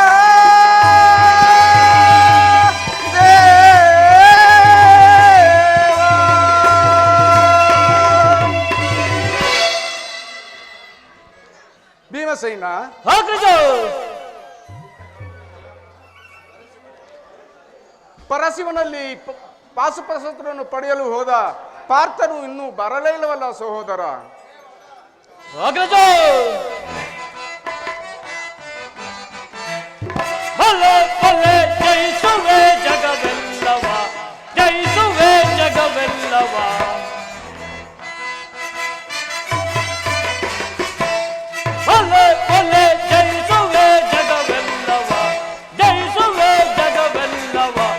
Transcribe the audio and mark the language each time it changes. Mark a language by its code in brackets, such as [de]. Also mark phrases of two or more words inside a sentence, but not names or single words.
[kn] ಭೀಮಸೇನ, ಪರಶಿವನಲ್ಲಿ ಪಾಶುಪತಾಸ್ತ್ರವನ್ನು ಪಡೆಯಲು ಹೋದ ಪಾರ್ಥನು ಇನ್ನೂ ಬರಲೇ ಇಲ್ಲವಲ್ಲ ಸಹೋದರ? ಜಯಿಸುವೆ ಜಗವೆಲ್ಲವ, ಜಯಿಸುವೆ ಜಗವೆಲ್ಲವ. ಬಲೆ ಬಲೆ ಜಯಿಸುವೆ ಜಗವೆಲ್ಲವ, ಜಯಿಸುವೆ ಜಗವೆಲ್ಲವ.